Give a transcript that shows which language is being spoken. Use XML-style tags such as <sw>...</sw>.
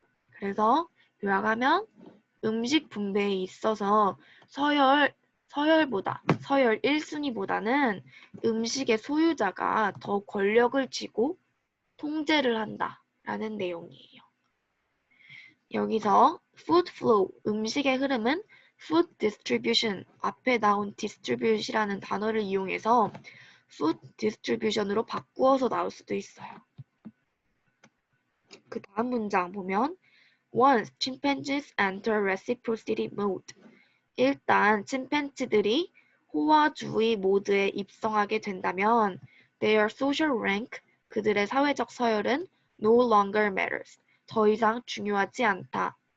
<ko>그래서 요약하면 음식 분배에 있어서 서열 1순위보다는 음식의 소유자가 더 권력을 쥐고 통제를 한다라는 내용이에요. 여기서 food flow, 음식의 흐름은 food distribution, 앞에 나온 distribute이라는 단어를 이용해서 food distribution으로 바꾸어서 나올 수도 있어요. 그 다음 문장 보면</ko> <en>Once chimpanzees enter reciprocity mode.</en> <ko>일단 침팬지들이 호화주의 모드에 입성하게 된다면</ko> <en>their social rank,</en> <ko>그들의 사회적 서열은</ko> <en>no longer matters.</en> <ko>더 이상 중요하지 않다.</ko>